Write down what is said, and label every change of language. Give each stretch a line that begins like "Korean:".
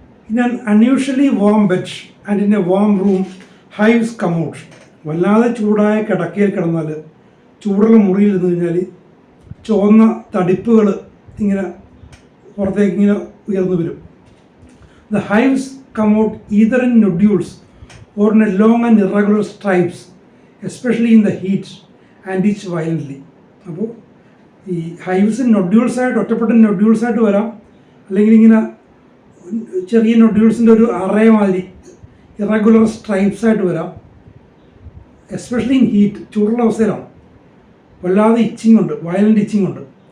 English: In an unusually warm bed and in a warm room hives come out.
Malayalam: വല്ലാതെ ചൂടായ കിടക്കയിൽ കിടന്നാൽ, ചൂടുള്ള മുറിയിൽ ഇരുന്ന് കഴിഞ്ഞാൽ ചുവന്ന തടിപ്പുകൾ ഇങ്ങനെ പുറത്തേക്ക് ഇങ്ങനെ ഉയർന്നു വരും.
English: The hives come out either in nodules or in a long and irregular stripes, especially in the heat, and itch violently.
Malayalam: അപ്പോൾ ഈ ഹൈവ്സ് നൊഡ്യൂൾസായിട്ട്, ഒറ്റപ്പെട്ട നൊഡ്യൂൾസായിട്ട് വരാം, അല്ലെങ്കിൽ ഇങ്ങനെ ചെറിയ നൊഡ്യൂൾസിൻ്റെ ഒരു അറേ മാതിരി ഇറഗുലർ സ്ട്രൈപ്സായിട്ട് വരാം.
English: especially in heat,
Malayalam: ചൂടുള്ള അവസ്ഥയിലാണ്. വല്ലാതെ ഇച്ചിങ് ഉണ്ട്, വയലൻ്റ് ഇച്ചിങ് ഉണ്ട്.